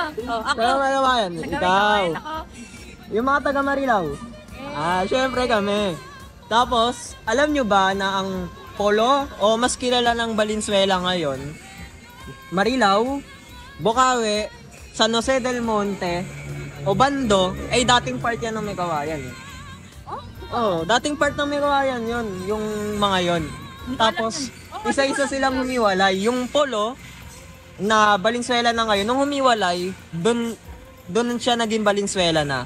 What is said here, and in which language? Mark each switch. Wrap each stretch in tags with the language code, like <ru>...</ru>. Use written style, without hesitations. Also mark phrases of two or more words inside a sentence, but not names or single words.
<tl>Ako. Taga May Kawayan. Ikaw. Yung mga taga Marilao. Syempre kami. Tapos, alam nyo ba na ang Polo, o mas kilala ng Valenzuela ngayon, Marilao, Bocaue, San Jose del Monte, o bando, ay dating part yan ng may kawayan. Oh, dating part ng may kawayan yun, yung mga yon. Tapos, isa-isa silang humiwalay. Yung polo, na Valenzuela na ngayon, nung humiwalay, doon siya naging Valenzuela na.</tl>